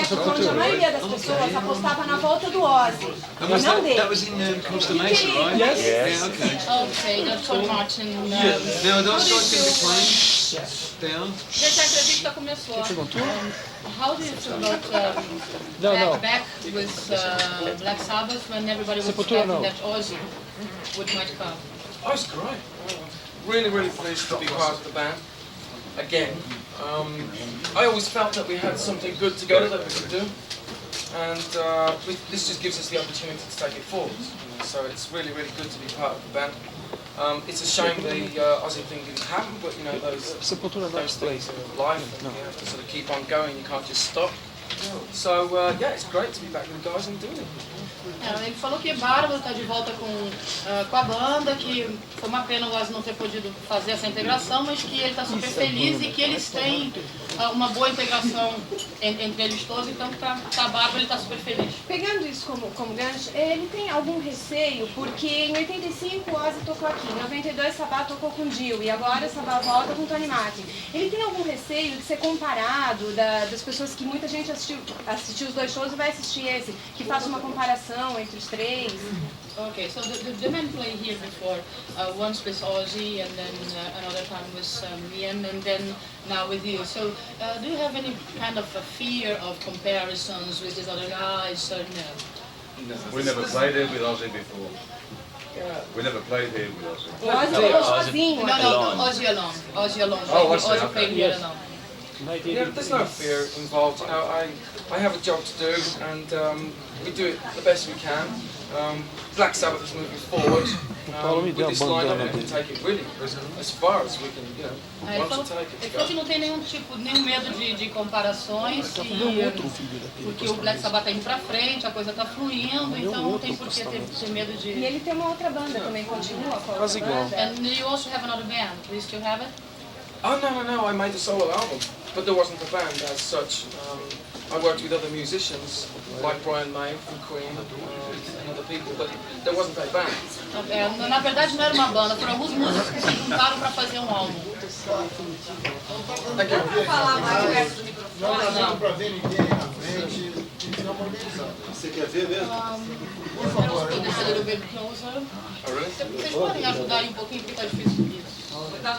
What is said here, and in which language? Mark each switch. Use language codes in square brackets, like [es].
[pt] época onde a maioria das pessoas apostava na volta do Ozzy e não dele? [en] That was in Costa Mesa, right? Yes. Yeah, okay. [pt] Ok, eu sou Martin. [en] Now, are those guys going to be playing? They are. [pt] Gente, a entrevista começou. [en] How do you promote back with Black Sabbath when everybody was expecting that Ozzy might come? Oh, it's great. Really, really pleased to be part of the band again. I always felt that we had something good together that we could do, and this just gives us the opportunity to take it forward. So it's really, really good to be part of the band. It's a shame the Aussie thing didn't happen, but you know those things are life, and you have to sort of keep on going. You can't just stop. So yeah, it's great to be back with the guys and doing it. [pt] Ele falou que Bárbaro está de volta com a banda, que foi uma pena o Ozzy não ter podido fazer essa integração, mas que ele está super feliz e que eles têm uma boa integração entre eles todos, então tá Bárbaro, ele está super feliz. Pegando isso como gancho, ele tem algum receio, porque em 85 o Ozzy tocou aqui, em 92 Sabbath tocou com Dio e agora Sabbath volta com Tony Martin. Ele tem algum receio de ser comparado, das pessoas que muita gente assistiu os dois shows e vai assistir esse, que faça uma comparação entre os três? [en] Okay, so the men played here before, once with Ozzy and then another time with Ian and then now with you. So do you have any kind of a fear of comparisons with these other guys or no? No. We never played here with Ozzy before. We never played here with Ozzy. [pt] O Ozzy tocou sozinho. [en] No, Ozzy alone. Ozzy alone. Oh, Ozzy played here alone. Yeah, there's no fear involved. You know, I have a job to do, and we do it the best we can. Black Sabbath is moving forward. With this lineup, we can take it really as far as we can, you know, want to take it. [pt] Ele falou que não tem nenhum medo de comparações, porque o Black Sabbath está indo pra frente, a coisa está fluindo, então não tem por que ter medo de... E ele tem uma outra banda também, continua com a outra banda. [en] And you also have another band, do you still have it? Oh no, I made a solo album, but there wasn't a band as such. I worked with other musicians, like Brian May from Queen and other people, but there wasn't a band. [pt] Na verdade não era uma banda, foram alguns músicos que se juntaram para fazer um álbum. Não vou falar mais perto do microfone. Não para ver ninguém na frente, você quer ver mesmo? Por favor. Vocês podem ajudar aí um pouquinho, porque está difícil isso.